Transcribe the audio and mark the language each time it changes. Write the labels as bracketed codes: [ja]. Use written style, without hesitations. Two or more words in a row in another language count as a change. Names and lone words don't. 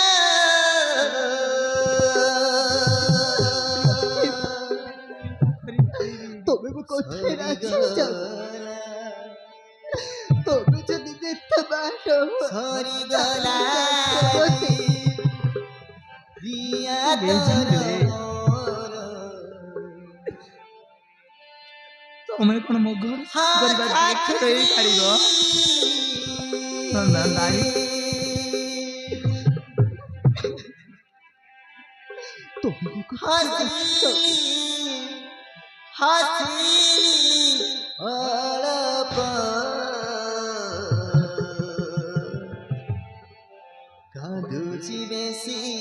[bn] তবে কোথায় রাখছি তবে যদি দেখতে পারো সরি গলা দিয়া [or] ତମେ କ'ଣ ମୋ ଘର କରିବା ରହିପାରିବ? ନା ନାଇଁ ହସି ଅଳ୍ପ କାନ୍ଦୁଛି ବେଶି